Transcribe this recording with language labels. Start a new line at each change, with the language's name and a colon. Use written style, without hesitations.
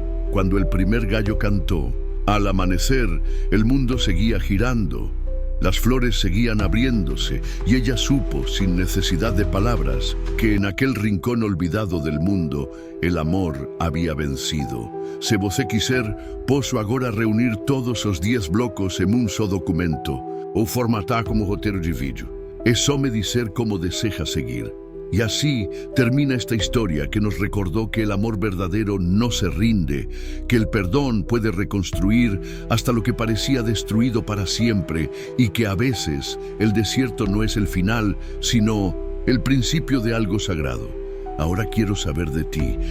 Spanish: Cuando el primer gallo cantó, al amanecer, el mundo seguía girando, las flores seguían abriéndose y ella supo, sin necesidad de palabras, que en aquel rincón olvidado del mundo, el amor había vencido.
Portuguese: Se você quiser, posso agora reunir todos os 10 blocos en un só documento, ou formatar como roteiro de vídeo. É só me dizer como deseja seguir.
Spanish: Y así termina esta historia que nos recordó que el amor verdadero no se rinde, que el perdón puede reconstruir hasta lo que parecía destruido para siempre y que a veces el desierto no es el final, sino El principio de algo sagrado. Ahora quiero saber de ti.